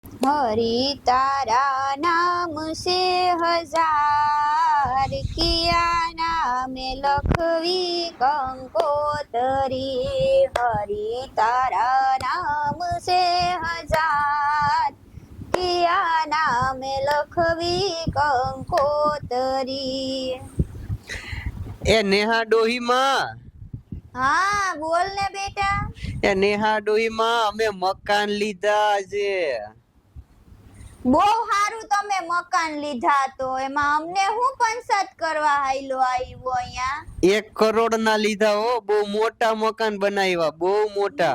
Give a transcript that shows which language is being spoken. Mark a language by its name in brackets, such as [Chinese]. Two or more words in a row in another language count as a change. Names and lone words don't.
[Gujarati] હરિ તારા નામ છે હજાર કયા નામે લખવી કંકોતરી હરિ તારા નામ છે હજાર કયા નામે લખવી કંકોતરી। એ નેહા ડોહીમાં હા બોલ ને બેટા। એ નેહા ડોહીમાં અમે મકાન લીધા છે। બહુ સારું તમે મકાન લીધા તો એમાં અમને હું પંચાયત કરવા હાઈલો આવ્યો અહીંયા। 1 કરોડ ના લીધા હો, બહુ મોટા મકાન બનાવ્યા, બહુ મોટા।